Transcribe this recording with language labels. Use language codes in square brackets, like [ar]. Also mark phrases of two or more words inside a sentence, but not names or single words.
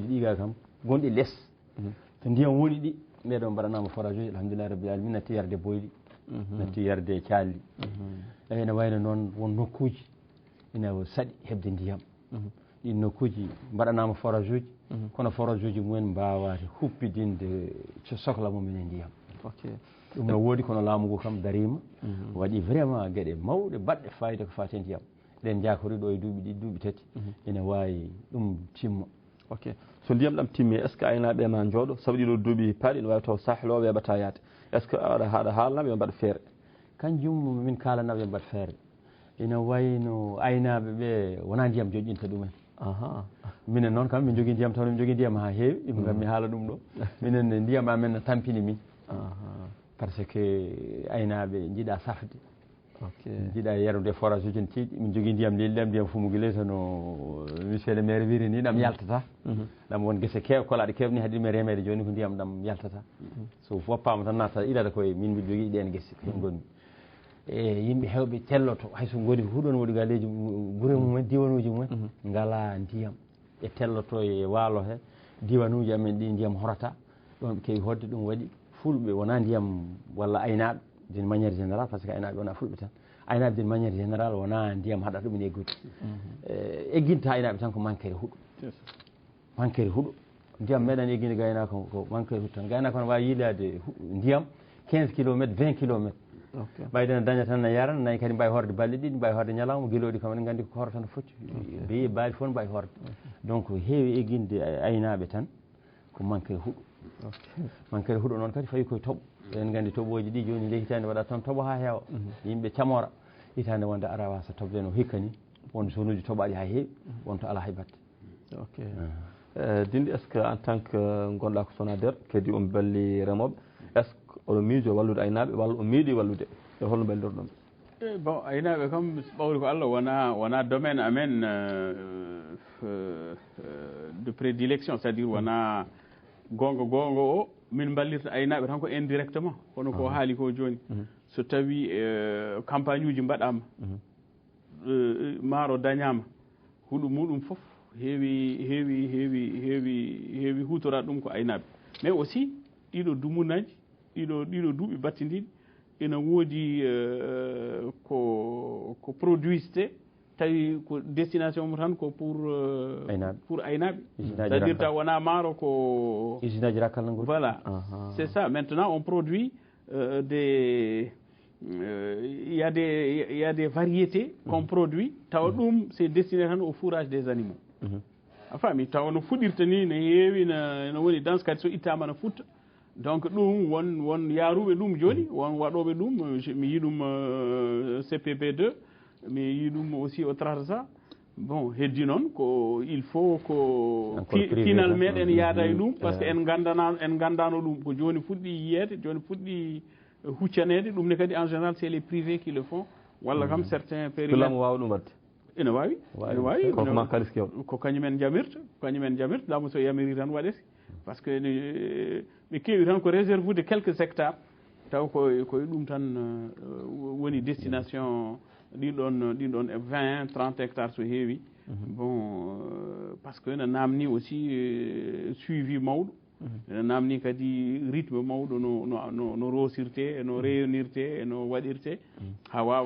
[ff] ɗiga kam gonɗi less to ndiyam woni ɗi ɓeɗo mbaɗanama forage uji alhamdulillah rabbil alamin natti yarde boyli natti yarde calli eyyi ne wayno noon won nokkuji ina saɗi hebde ndiyam ɗin nokkuji mbaɗanama forage uji kono forage uji mumen mbawade huppidinde sohla mumen e ndiyam ɗum no woodi kono laamu ngu kam darima waɗi vraiment gueɗe mawɗe baɗɗe fayida ko fate ndiyam ɗen jakori ɗo e duuɓi ɗiɗi duuɓi tati ene wawi ɗum timma ok so ndiyam ɗam timmi [fr] est ce que [ff] aynaɓe ma jooɗo saabu ɗiɗo duuɓi paaɗi ne wawi taw sahlo weɓata yaade [fr] est ce que [ff] haɗa haalanaɓe yo mbaɗa feere kanjum min kalanaɓe mbaɗa feere ina wayno aynaɓe ɓe wona ndiyam joƴƴinta ɗumen minen noon kam min jogui ndiyam taw min jogui ndiyam ha heewi ɗum kam mi haala ɗum ɗo minen ndiyam amen ne tampini min [fr] par ce que [ff] aynaɓe jiiɗa safde jiiɗa yarude forage uji ne tiiɗi min jogui ndiyam lelɗam ndiyam Fumugule no [fr] monsieur le maire [ff] wiri ni ɗam yaltata ɗam won guese kolaɗe kewni haɗi ɗum e remede joni ko ndiyam ɗam yaltata so woppama tan natta ilata koye min mbiɗa jogui ɗen guese hen gonmi e yimɓe hewɓe telloto hayso goni huuɗon woɗi galeji guure mumen diwanuji mumen ngala ndiyam e telloto e waalo he diwanuji amen ɗi ndiyam horata ɗon ɓe kewi hodde ɗum waɗi fulɓe wona ndiyam walla aynaɓe [fr] d'une maniére générale par ce que [ff] aynaɓe wona fulɓe tan aynaɓe [fr] d'une maniére générale [ff] wona ndiyam haɗata ɗumen eggude egginta aynaɓe tan ko manquere huuɗo manquere huuɗo ndiyam meeɗen egginde gaynako ko manquere huuɗo tan gaynako ne wawi yiilade ndiyam 15 kilométre 20 kilométre ɓayde ne daña tan ne yara nayi kadi mbawi horde balɗe ɗiɗi mbawi horde ñalawma gueloɗi kam eɗen gandi ko horata no foti beyi baali fof ne mbawi horde donc heewi egginde aynaɓe tan ko manquere huuɗo manquere huuɗo noon kadi fawi koye tooɓo eɗen gandi tooɓoji ɗi joni nde hitande waɗa tan tooɓo ha heewa yimɓe camora hitande wonde ara wasa tobde no hikka ni won zone uji tooɓaɗi ha heewi wonto ala hay batte dindi [fr] est ce que en tant que [ff] gonɗa ko SONADER kadi on balli remoɓe [fr] est ce que [ff] oɗo miijo wallude aynaɓe walla o miiɗi wallude e holno ballirɗon bon aynaɓe kam ɓawri ko Allah wona domaine amen [fr] de prédilection c'est à dire [ff] wona gonga o min ballirta aynaɓe tan ko indirectement kono ko haali ko joni so tawi campagne uji mbaɗama maaro dañama huuɗo muɗum foof heewi hutorade ɗum ko aynaɓe [fr] mais aussi [ff] ɗiɗo dumunaji ɗiɗo duuɓi battidiɗi ina woodi ko produisete tawi ko destination mo tan ko pour aynaɓe [fr] c'est à dire [ff] taw wona maaro ko usine aji rakkal [fr] voilà c'est ça maintenant on produit il y a des variétés qu'on produit [ff] tawa ɗum [fr] c'est destiné tan au fourrage des animaux [ff] a faami tawa no fuɗirta ni ne heewi no woni dans kadi so ittama no futta donc ɗum won yaaruɓe ɗum joni won waɗoɓe ɗum mi yi ɗum CPP2 mi yi ɗum [fr] aussi au Trarza [ff] bon heddi noon ko [fr] il faut [ff] ko final meɗen yaada e ɗum [fr] par ce que [ff] en gandano ɗum ko joni fuɗɗi yiyede joni fuɗɗi huccanede ɗum ne kadi [fr] en général c'est les privés qui le font [ff] walla kam certains périmètres wawa ɗum wadde ene wawi kokoma kalis kewɗo ko kañumen jamirta laamu so yamiri tan waɗete [fr] par ce que [ff] ɓe keewi tan ko [fr] réserve de quelques hectares [ff] taw koye ɗum tan woni destination ɗin ɗon 20 30 hectares so heewi bon [fr] par ce que [ff] ne namni [fr] aussi suivi [ff] mawɗo ene namni kadi rythme mawɗo no rosirte no reyonirte no waɗirte ha